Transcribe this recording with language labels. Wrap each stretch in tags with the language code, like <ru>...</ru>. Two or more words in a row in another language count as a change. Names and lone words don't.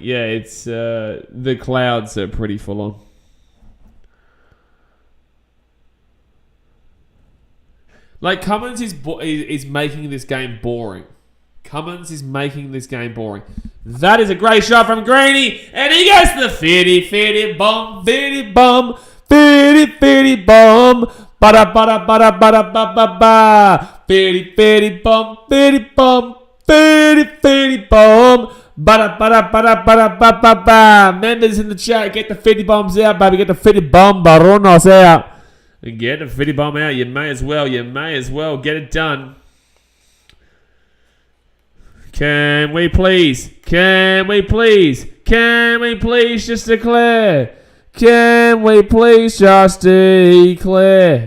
<en>Yeah, it's the clouds are pretty full on. Like Cummins is making this game boring. Cummins is making this game boring. That is a great shot from Greeny, and he goes to the fitty bum, fitty bum, fitty bum, bada bada bada bada ba ba ba, fitty bum, fitty bum, fitty bum, bada bada bada bada ba ba ba. Members in the chat, get the fitty bombs out, baby. Get the fitty bum baronos out. Get the fitty bomb out. You may as well. You may as well get it done. Can we please? Can we please? Can we please just declare? Can we please just declare?</en>